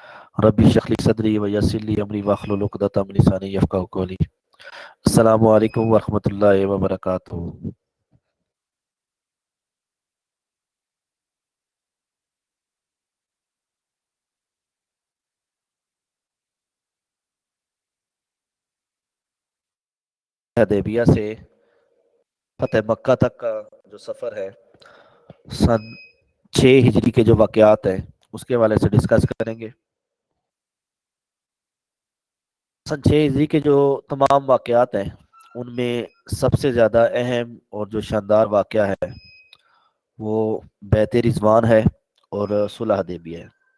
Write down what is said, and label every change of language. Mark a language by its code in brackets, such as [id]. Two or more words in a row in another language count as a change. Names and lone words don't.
[ar] رب اشرح لي صدري ويسر لي أمري واحلل عقدة من لساني يفقهوا قولي. السلام عليكم ورحمة الله وبركاته. [ur] حدیبیہ سے فتح مکہ تک کا جو سفر ہے، سن 6 ہجری کے جو واقعات ہیں اس کے حوالے سے ڈسکس کریں گے. سن 6 ہجری کے جو تمام واقعات ہیں ان میں سب سے زیادہ اہم اور جو شاندار واقعہ ہے وہ بیعت رضوان ہے اور صلح حدیبیہ ہے.